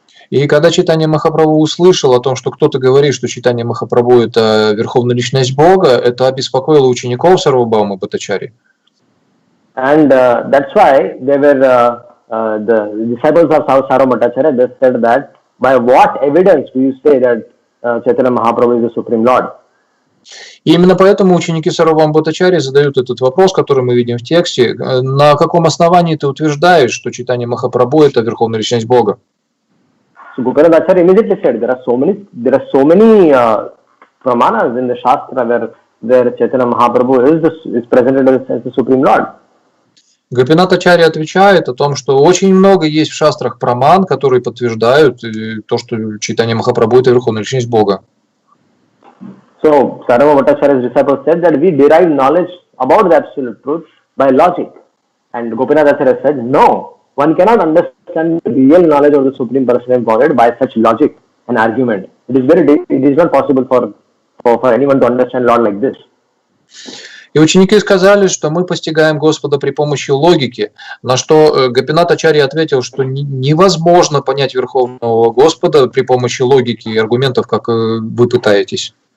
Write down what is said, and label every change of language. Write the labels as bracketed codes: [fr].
[ru] И когда Чайтанья Махапрабху услышал о том, что кто-то говорит, что Чайтанья Махапрабху – это верховная личность Бога, это обеспокоило учеников Сарвабхаума Бхаттачарьи. [en] And that's why they were the disciples of Sarvabhauma Bhattacharya. They said that by what evidence do you say that Chaitanya Mahaprabhu is the Supreme Lord? [ru] И именно поэтому ученики Сарвабхаума Бхаттачарьи задают этот вопрос, который мы видим в тексте. На каком основании ты утверждаешь, что Чайтанья Махапрабху – это верховная личность Бога? [en] So Gopinath Acharya immediately said there are so many pramanas in the Shastra where Chaitanya Mahaprabhu is presented as the Supreme Lord. [ru] Гопинат Ачарья отвечает о том, что очень много есть в шастрах праман, которые подтверждают то, что Чайтанья Махапрабху – это верховная личность Бога. [en] So Sarvabhauma Bhattacharya's disciples said that we derive knowledge about the absolute truth by logic, and Gopinath Acharya said no. One cannot understand the real knowledge of the Supreme Personality of Godhead by such logic and argument. It is not possible for anyone to understand Lord like this. [ru] И ученики сказали, что мы постигаем Господа при помощи логики, на что Гопинат Ачарья ответил, что невозможно понять Верховного Господа при помощи логики и аргументов, как вы пытаетесь.